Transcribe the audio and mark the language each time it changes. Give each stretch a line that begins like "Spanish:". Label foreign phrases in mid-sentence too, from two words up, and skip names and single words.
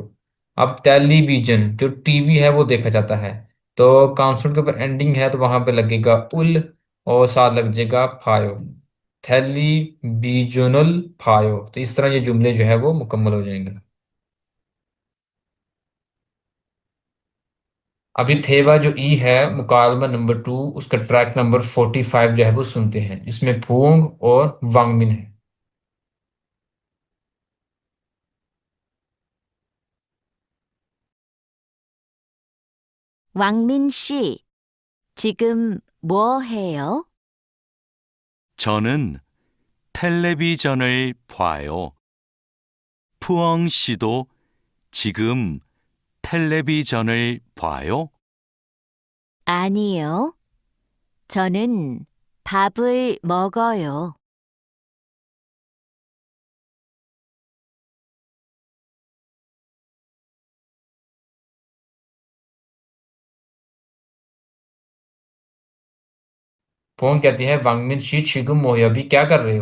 Hindi: अब टेलीविजन जो टीवी है वो देखा जाता है तो कॉन्सोनेंट के ऊपर एंडिंग है तो वहां पे लगेगा उल और साथ लग जाएगा फायो,
Korean: 텔레비전을 봐요.
Hindi: तो इस तरह ये जुमले जो है वो मुकम्मल हो जाएंगे। अभी थेवा जो ई है मुकालमा नंबर 2 उसका ट्रैक नंबर 45 जो है वो सुनते हैं, इसमें फूंग और वांगमिन है।
Korean: 왕민 씨, 지금 뭐 해요? 저는 텔레비전을 봐요. 푸엉 씨도 지금 텔레비전을 봐요? 아니요. 저는 밥을 먹어요.
Hindi: फूंग कहती है
Korean: 왕민 씨 지금 뭐 해,
Hindi: अभी क्या कर रहे हो?